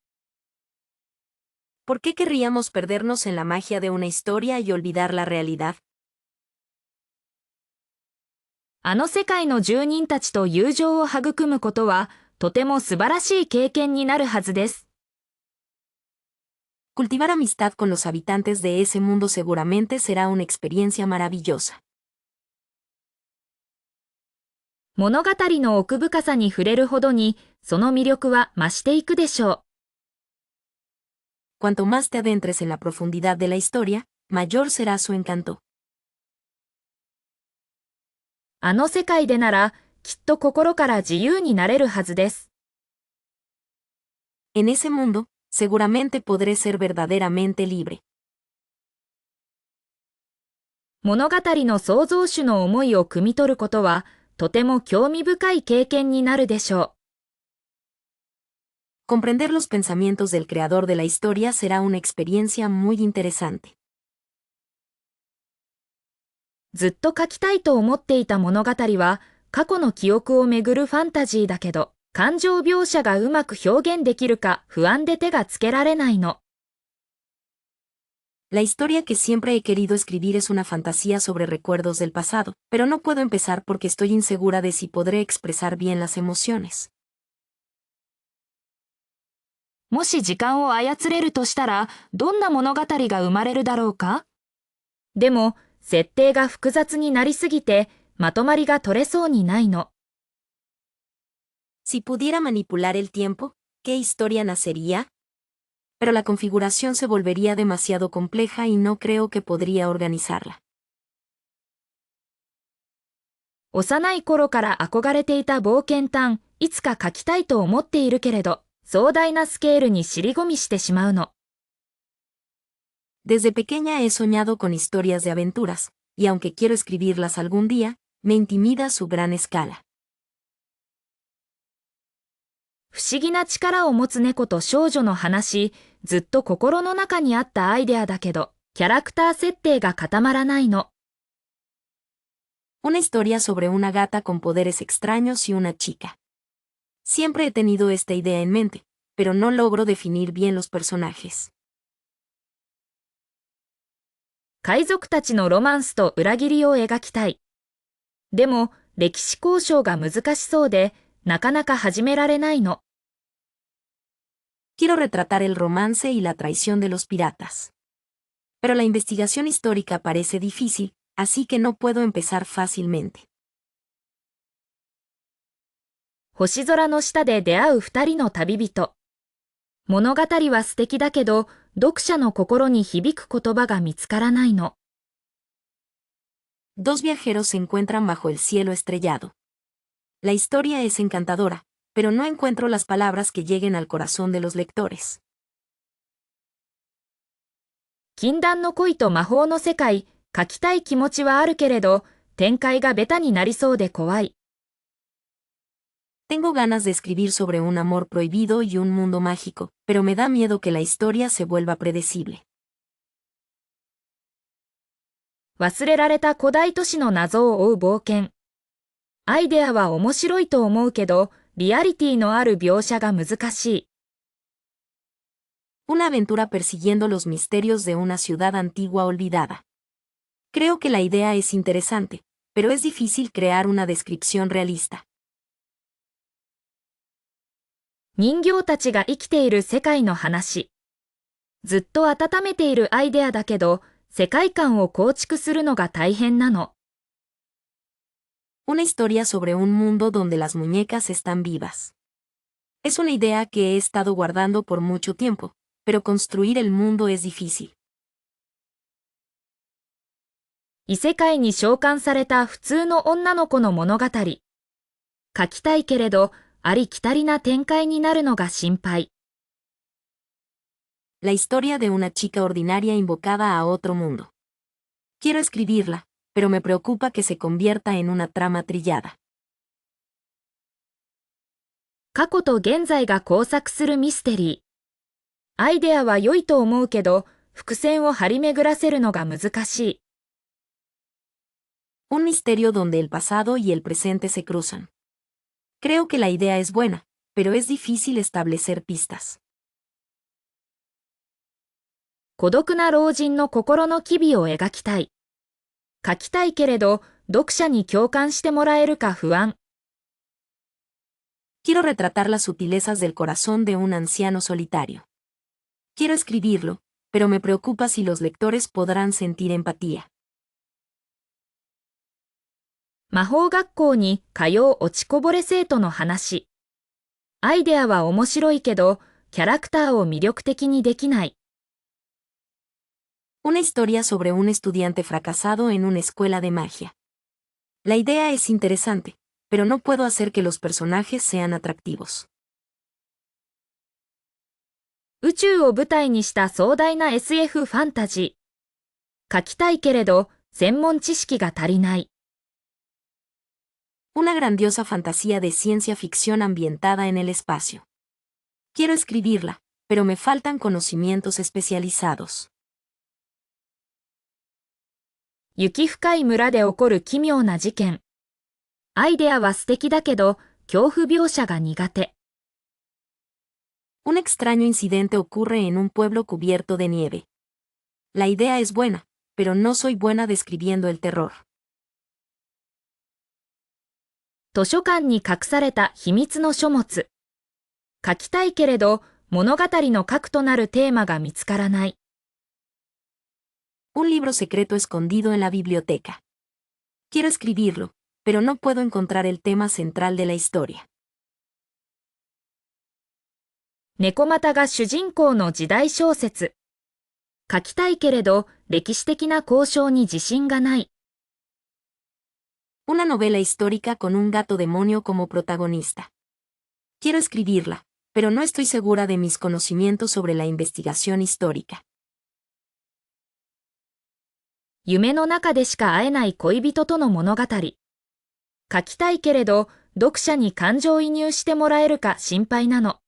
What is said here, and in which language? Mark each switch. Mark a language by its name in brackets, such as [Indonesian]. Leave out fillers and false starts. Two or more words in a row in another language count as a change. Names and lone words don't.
[Spanish] ¿Por qué querríamos perdernos en la magia de una historia y olvidar la realidad? [Japanese] あの世界の住人たちと友情を育むことは、とても素晴らしい経験になるはずです。 [Spanish] Cultivar amistad con los habitantes de ese mundo seguramente será una experiencia maravillosa. [Japanese] 物語の奥深さに触れるほどに、その魅力は増していくでしょ [Spanish] う。Cuanto más te adentres en la profundidad de la historia, mayor será su encanto. [Japanese] あの世界でなら、きっと心から自由になれるはずです。 [Spanish] En ese mundo, seguramente podré ser verdaderamente libre. [Japanese] 物語の創造主の思いを汲み取ることは、とても興味深い経験になるでしょ [Spanish] う。Comprender los pensamientos del creador de la historia será una experiencia muy interesante. [Japanese] ずっと書きたいと思っていた物語は、過去の記憶をめぐるファンタジーだけど、感情描写がうまく表現できるか不安で手がつけられないの。 [Spanish] La historia que siempre he querido escribir es una fantasía sobre recuerdos del pasado, pero no puedo empezar porque estoy insegura de si podré expresar bien las emociones. [Japanese] もし時間を操れるとしたら、どんな物語が生まれるだろうか？でも、設定が複雑になりすぎて、まとまりが取れそうにないの。 [Spanish] Si pudiera manipular el tiempo, ¿qué historia nacería? Pero la configuración se volvería demasiado compleja y no creo que podría organizarla. [Japanese] 幼い頃から憧れていた冒険探、いつか書きたいと思っているけれど、壮大なスケールに尻込みしてしまうの。 [Spanish] Desde pequeña he soñado con historias de aventuras, y aunque quiero escribirlas algún día, me intimida su gran escala. [Japanese] 不思議な力を持つ猫と少女の話、ずっと心の中にあったアイデアだけど、キャラクター設定が固まらないの。 [Spanish] Una historia sobre una gata con poderes extraños y una chica. Siempre he tenido esta idea en mente, pero no logro definir bien los personajes. [Japanese] 海賊たちのロマンスと裏切りを描きたい。でも、歴史交渉が難しそうで、なかなか始められないの。 [Spanish] Quiero retratar el romance y la traición de los piratas. Pero la investigación histórica parece difícil, así que no puedo empezar fácilmente. [Japanese] 星空の下で出会う二人の旅人。物語は素敵だけど、読者の心に響く言葉が見つからないの。 [Spanish] Dos viajeros se encuentran bajo el cielo estrellado. La historia es encantadora, pero no encuentro las palabras que lleguen al corazón de los lectores. [Japanese] 禁断の恋と魔法の世界、書きたい気持ちはあるけれど、展開がベタになりそうで怖い。 [Spanish] Tengo ganas de escribir sobre un amor prohibido y un mundo mágico, pero me da miedo que la historia se vuelva predecible. [Japanese] 忘れられた古代都市の謎を追う冒険。アイデアは面白いと思うけど、リアリティのある描写が難しい。 [Spanish] Una aventura persiguiendo los misterios de una ciudad antigua olvidada. Creo que la idea es interesante, pero es difícil crear una descripción realista. [Japanese] 人形たちが生きている世界の話。ずっと温めているアイデアだけど、世界観を構築するのが大変なの。 [Spanish] Una historia sobre un mundo donde las muñecas están vivas. Es una idea que he estado guardando por mucho tiempo, pero construir el mundo es difícil. [Japanese] 異世界に召喚された普通の女の子の物語。書きたいけれど、ありきたりな展開になるのが心配。 [Spanish] La historia de una chica ordinaria invocada a otro mundo. Quiero escribirla, pero me preocupa que se convierta en una trama trillada. [Japanese] 過去と現在が交錯するミステリー。アイデアは良いと思うけど、伏線を張り巡らせるのが難しい。 [Spanish] Un misterio donde el pasado y el presente se cruzan. Creo que la idea es buena, pero es difícil establecer pistas. [Japanese] 孤独な老人の心の機微を描きたい。書きたいけれど、読者に共感してもらえるか不安。 [Spanish] Quiero retratar las sutilezas del corazón de un anciano solitario. Quiero escribirlo, pero me preocupa si los lectores podrán sentir empatía. [Japanese] 魔法学校に通う落ちこぼれ生徒の話。アイデアは面白いけど、キャラクターを魅力的にできない。 [Spanish] Una historia sobre un estudiante fracasado en una escuela de magia. La idea es interesante, pero no puedo hacer que los personajes sean atractivos. [Japanese] 宇宙を舞台にした壮大な SF ファンタジー。書きたいけれど、専門知識が足りない。 [Spanish] Una grandiosa fantasía de ciencia ficción ambientada en el espacio. Quiero escribirla, pero me faltan conocimientos especializados. [Japanese] 雪深い村で起こる奇妙な事件。アイデアは素敵だけど、恐怖描写が苦手。 [Spanish] Un extraño incidente ocurre en un pueblo cubierto de nieve. La idea es buena, pero no soy buena describiendo el terror. [Japanese] 図書館に隠された秘密の書物。書きたいけれど、物語の核となるテーマが見つからない。 [Spanish] Un libro secreto escondido en la biblioteca. Quiero escribirlo, pero no puedo encontrar el tema central de la historia. [Japanese] 猫又が主人公の時代小説。書きたいけれど、歴史的な交渉に自信がない。 [Spanish] Una novela histórica con un gato demonio como protagonista. Quiero escribirla, pero no estoy segura de mis conocimientos sobre la investigación histórica. [Japanese] 夢の中でしか会えない恋人との物語。書きたいけれど、読者に感情移入してもらえるか心配なの。